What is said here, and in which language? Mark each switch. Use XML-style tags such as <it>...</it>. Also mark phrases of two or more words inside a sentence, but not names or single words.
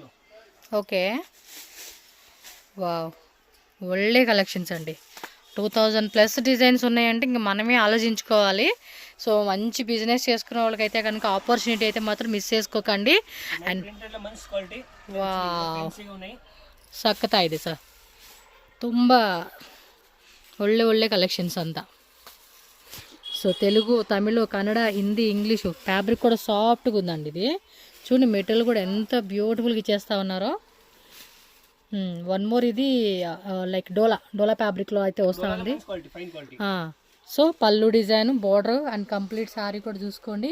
<en>okay, wow,</en> <te>ఒళ్ళే కలెక్షన్స్ అండి. 2000+ డిజైన్స్ ఉన్నాయంటే ఇంక మనమే ఆలోచించుకోవాలి. సో మంచి బిజినెస్ చేసుకునే వాళ్ళకైతే కనుక ఆపర్చునిటీ అయితే మాత్రం మిస్ చేసుకోకండి.</te> <en>and wow</en> <kn>ಸಖತ್ತಾ ಇದೆ ಸರ್. ತುಂಬ ಒಳ್ಳೆ కలెక్షన్స్ అంతా.</kn> <te>సో తెలుగు, తమిళ, కన్నడ, హిందీ, ఇంగ్లీషు. ఫ్యాబ్రిక్ కూడా సాఫ్ట్గా ఉందండి ఇది. చూడండి మెటీరియల్ కూడా ఎంత బ్యూటిఫుల్గా ఇచ్చేస్తా ఉన్నారో.</te> <en>one more</en> <te>ఇది</te> <en>like Dola fabric</en> <te>అయితే వస్తూ ఉంది. సో పళ్ళు డిజైన్,</te> <en>border and complete saree</en> <te>కూడా చూసుకోండి.</te>